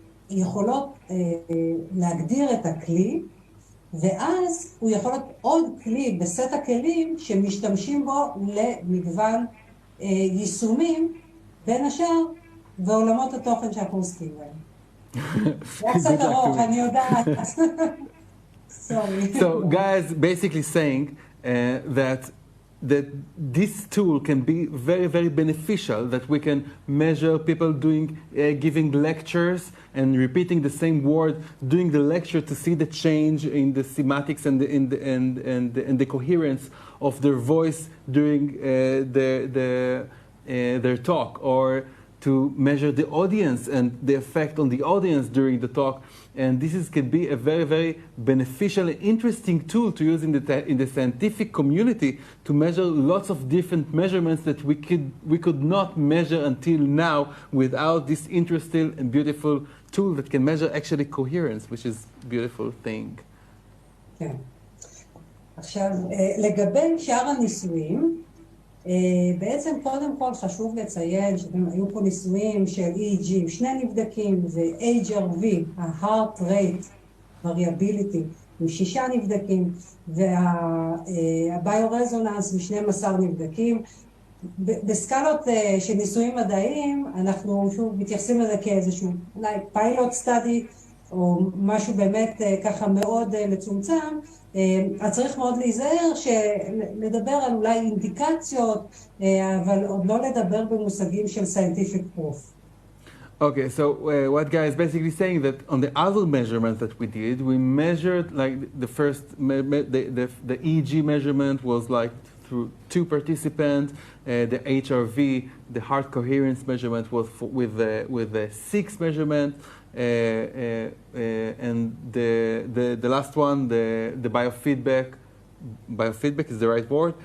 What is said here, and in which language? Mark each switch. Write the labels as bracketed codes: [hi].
[he] יכולות להגדיר את הכלי, ואז הוא יכול להיות עוד כלי בסט הכלים שמשתמשים בו למגוון יישומים, בין השאר, ועולמות התוכן שאנחנו עוסקים בהם. זה קצת ארוך, אני יודעת. Sorry. [en] So guys basically saying that this tool can be very, very beneficial, that we can measure people giving lectures and repeating the same word during the lecture to see the change in the semantics and the coherence of their voice during their talk, or to measure the audience and the effect on the audience during the talk. And this can be a very, very beneficial and interesting tool to use in the scientific community to measure lots of different measurements that we could not measure until now without this interesting and beautiful tool that can measure actually coherence, which is a beautiful thing. [he] כן. עכשיו, לגבי שאר הניסויים, בעצם קודם כל חשוב לציין שהיו פה ניסויים של EEG, שני נבדקים, זה HRV, ה-Heart Rate Variability, עם 6 נבדקים, וה-Biorezonance עם 12 נבדקים. בסקלות של ניסויים מדעיים, אנחנו שוב מתייחסים לזה כאיזשהו אולי פיילוט סטאדי, או משהו באמת ככה מאוד מצומצם, אז צריך מאוד להיזהר שנדבר על אולי אינדיקציות, אבל עוד לא לדבר במושגים של scientific proof. [en] Okay, so what Guy is basically saying that on the other measurements that we did, we measured like the first, the EEG measurement was like through 2 participants, the HRV, the heart coherence measurement was with the 6 measurement, and the last one, the biofeedback is the right word.